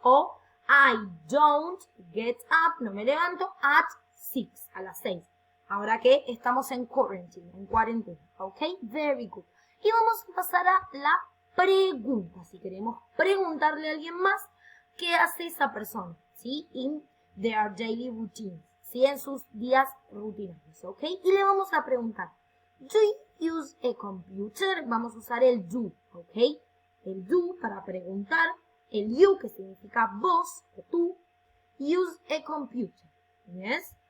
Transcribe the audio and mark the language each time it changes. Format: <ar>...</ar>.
<es>O</es> <en>I don't get up,</en> <es>no me levanto,</es> <en>at 6,</en> <es>a las 6. Ahora que estamos en cuarentena, ¿ok?</es> <en>Very good.</en> <es>Y vamos a pasar a la pregunta. Si queremos preguntarle a alguien más, ¿qué hace esa persona? ¿Sí?</es> <en>In their daily routines.</en> <es>¿Sí? En sus días rutinarios, ¿ok? Y le vamos a preguntar,</es> <en>¿do you use a computer?</en> <es>Vamos a usar el do, ¿ok? El do para preguntar. El you, que significa vos o tú.</es> <en>Use a computer. Yes.</en>